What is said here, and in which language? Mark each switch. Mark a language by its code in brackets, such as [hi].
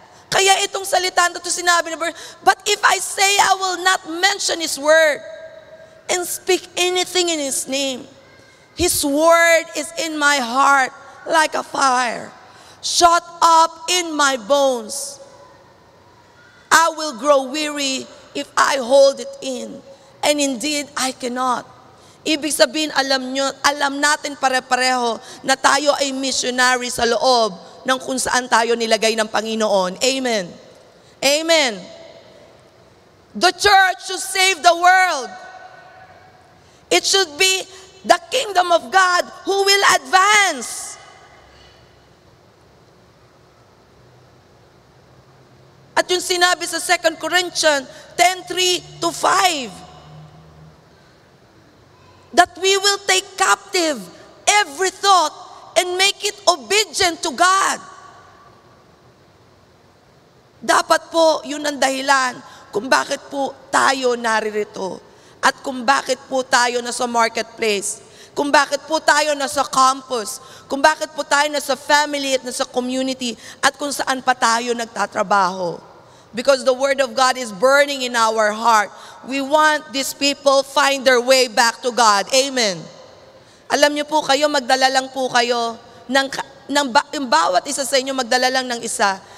[tl] Kaya itong salita na ito sinabi ni Bert, [en] but if I say I will not mention His word and speak anything in His name, His word is in my heart like a fire, shut up in my bones. I will grow weary if I hold it in, and indeed I cannot. [tl] Ibig sabihin, alam natin pare-pareho na tayo ay missionary sa loob ng kung saan tayo nilagay ng Panginoon. [en] Amen. Amen. The church should save the world. It should be the kingdom of God who will advance. [tl] At yung sinabi sa [en] 2 Corinthians 10:3-5, that we will take captive every thought and make it obedient to God. [tl] Dapat po, yun ang dahilan kung bakit po tayo naririto at kung bakit po tayo nasa marketplace, kung bakit po tayo nasa campus, kung bakit po tayo nasa family at nasa community at kung saan pa tayo nagtatrabaho. [en] Because the Word of God is burning in our heart. We want these people find their way back to God. Amen. [tl] Alam niyo po kayo, magdala lang po kayo ng bawat isa sa inyo, magdala lang ng isa.